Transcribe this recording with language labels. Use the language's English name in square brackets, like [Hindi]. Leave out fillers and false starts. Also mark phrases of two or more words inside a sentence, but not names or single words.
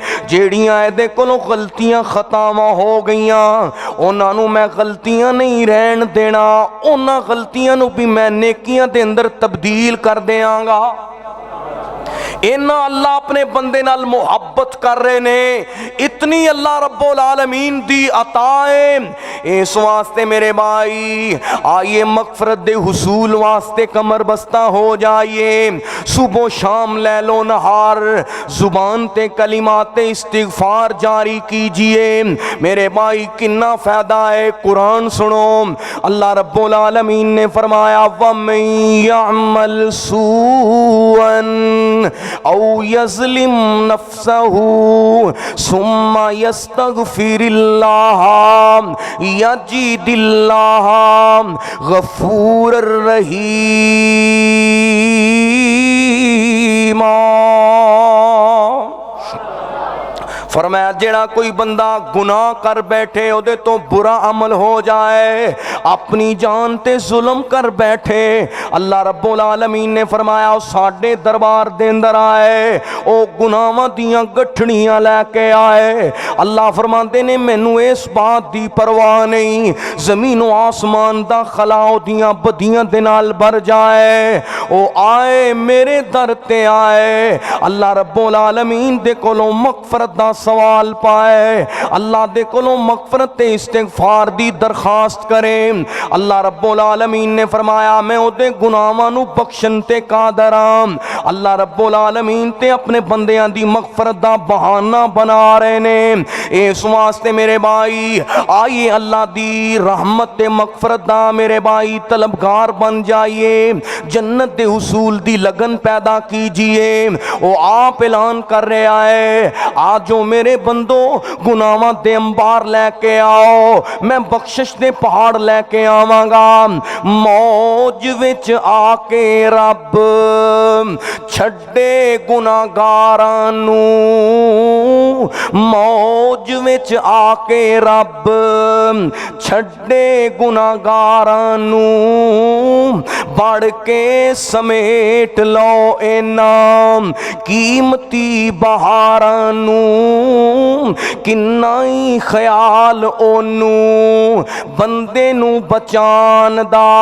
[Punjabi] جیہڑیاں ایہدے کولوں غلطیاں خطاواں ہو گئیاں اوہناں نوں میں غلطیاں نہیں رہن دینا، اوہناں غلطیاں نوں بھی میں نیکیاں دے اندر تبدیل کر دینگا. انا اللہ اپنے بندے نال محبت کر رہے نے، اتنی اللہ رب العالمین دی عطا ہے. اس واسطے میرے بھائی آئیے مغفرت دے حصول واسطے کمر بستہ ہو جائیے. صبح شام لیلو نہار زبان تے کلمات استغفار جاری کیجیے میرے بھائی، کنا فائدہ ہے. [Urdu] قرآن سنو, [Punjabi] اللہ رب العالمین نے فرمایا [Arabic] ومن يعمل سوءا أو يظلم نفسه ثم يستغفر الله يجد الله غفورا رحيما. [Punjabi] فرمایا جیہڑا کوئی بندہ گناہ کر بیٹھے، اوہدے توں برا عمل ہو جائے، اپنی جان تے ظلم کر بیٹھے, اللہ رب العالمین نے فرمایا او ساڈے دربار دے اندر آئے، او گناہاں دیاں گٹھڑیاں لیکے آئے. اللہ فرماتے نے مینوں اس بات دی پرواہ نہیں، زمین آسمان دا خلا اوہدیاں بدیاں دے نال بھر جائے، او آئے میرے در تے آئے, اللہ رب العالمین دے کولوں مغفرت دا سوال پائے، اللہ دے کولوں مغفرت تے استغفار دی درخواست کریں. اللہ رب العالمین نے فرمایا میں اوہدے گناہاں نوں بخشن تے قادر ہاں. اللہ رب العالمین تے اپنے بندیاں دی مغفرت دا بہانہ بنا رہے نے. اس واسطے میرے بھائی آئیے اللہ دی رحمت تے مغفرت دا میرے بھائی طلبگار بن جائیے، جنت دے حصول دی لگن پیدا کیجیے. [Urdu] وہ آپ اعلان کر رہا ہے آج جو [Punjabi] میرے بندو گناہاں دے انبار لیکے آؤ، میں بخشش دے پہاڑ لیکے آوانگا. موج وچ آکے رب چھڈے گناہگاراں نوں, موج وچ آکے رب چھڈے گناہگاراں نوں، بڑھ کے سمیٹ لو انعام قیمتی بہاراں نوں، کنا ہی خیال اوہنوں بندے نوں بچان دا,